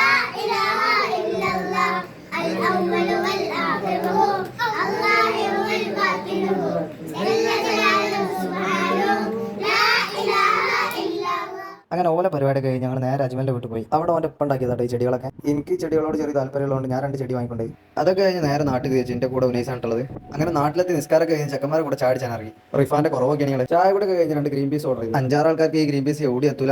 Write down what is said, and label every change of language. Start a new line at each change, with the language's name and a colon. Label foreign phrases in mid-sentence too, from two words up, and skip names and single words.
Arabic: إله إلا الله الأول والآخر هو الله والباطن هو جل جلاله سبحانه لا إله إلا الله.
Malayalam: അങ്ങനെ ഓല പരിപാടി കഴിഞ്ഞ് ഞങ്ങൾ നേരെ അജ്മലിന്റെ വീട്ടിൽ പോയി. അവിടെ അവൻ്റെ ഒപ്പം ഉണ്ടാക്കിയതാട്ടോ ഈ ചെടികളൊക്കെ. എനിക്ക് ചെടികളോട് ചെറിയ താല്പര്യമുള്ളതുകൊണ്ട് ഞാൻ 2 ചെടി വാങ്ങിക്കൊണ്ടായി. അതൊക്കെ കഴിഞ്ഞ് നേരെ നാട്ടിൽ വെച്ച് എൻ്റെ കൂടെ ഉനൈസാണുള്ളത്. അങ്ങനെ നാട്ടിലെത്തി നിസ്കാരമൊക്കെ കഴിഞ്ഞ് ചെക്കന്മാരെ കൂടെ ചാടിച്ചാൻ ഇറങ്ങി. റിഫാന്റെ കുറവൊക്കെയാണ്. ചായ കൂടെ കഴിഞ്ഞ് 2
English: green peas
Malayalam: ഓർഡർ ചെയ്തു. 5-6 ആൾക്കാർക്ക് ഈ
English: green peas
Malayalam: ഓടി എത്തൂലെന്നറിയാം.